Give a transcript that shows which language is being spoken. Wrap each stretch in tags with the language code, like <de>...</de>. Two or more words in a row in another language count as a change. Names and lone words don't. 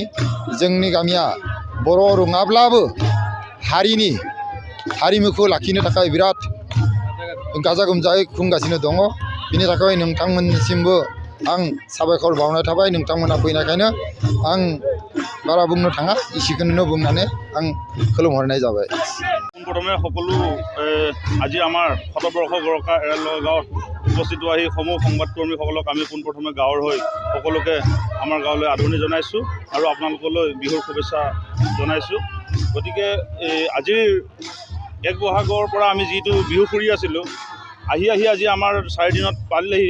<brx>जोंनि गामिया बर' नङाब्लाबो हारिमुखौ लाखिनो थाखाय बिराद गाजा गोमजायै खुंगासिनो दङ। बिनि थाखाय नोंथांमोननिसिमबो आं साबायखर बावनाय थाबाय। नोंथांमोना फैनायखायनो आं बारा बुंनो थाङा, इसिखौनो बुंनानै आं खुलुमहरनाय जाबाय।</brx> <as>প্ৰথমে সকলো আজি আমাৰ শতবৰ্ষ গৰকা এৰালগা গাঁৱত উপস্থিত হোৱা সেই সমূহ সংবাদকৰ্মীসকলক আমি পোনপ্ৰথমে গাঁৱৰ হৈ সকলোকে আমাৰ গাঁৱলৈ আদৰণি জনাইছোঁ আৰু আপোনালোকলৈ বিহুৰ শুভেচ্ছা জনাইছোঁ। গতিকে আজিৰ 1 বহাগৰ পৰা আমি যিটো বিহু ফুৰি আছিলোঁ আহি আজি আমাৰ 4 দিনত পালেহি।</as>